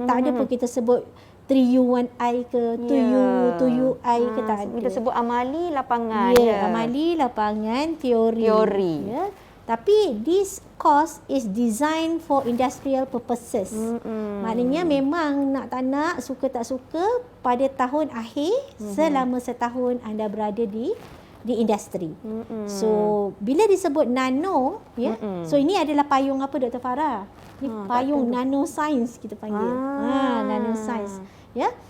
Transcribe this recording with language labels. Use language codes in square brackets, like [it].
[ms] Tak ada pun kita sebut 3U1I ke 2U2UI ke, tak ada. Kita sebut amali lapangan. Amali lapangan, teori. [en] Tapi this course is designed for industrial purposes. [ms] Maknanya memang nak tak nak, suka tak suka, pada tahun akhir selama setahun anda berada di di industri. So bila disebut nano, ya, so ini adalah payung apa Dr. Farah? Ini payung nanoscience kita panggil. Nanoscience, ya.